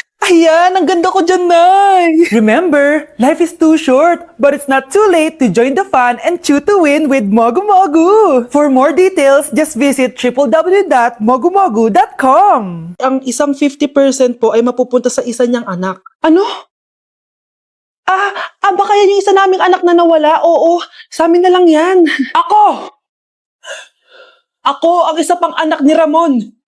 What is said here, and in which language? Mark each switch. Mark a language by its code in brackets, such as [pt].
[tl] Ayan, ang ganda ko dyan, Nay. [en] Remember, life is too short, but it's not too late to join the fun and chew to win with Mogu. For more details, just visit www.mogumogu.com. [tl] Ang isang 50% po ay mapupunta sa isa niyang anak. Ano? Baka yan yung isa naming anak na nawala? Oo, sa amin na lang yan. Ako ang isa pang anak ni Ramon.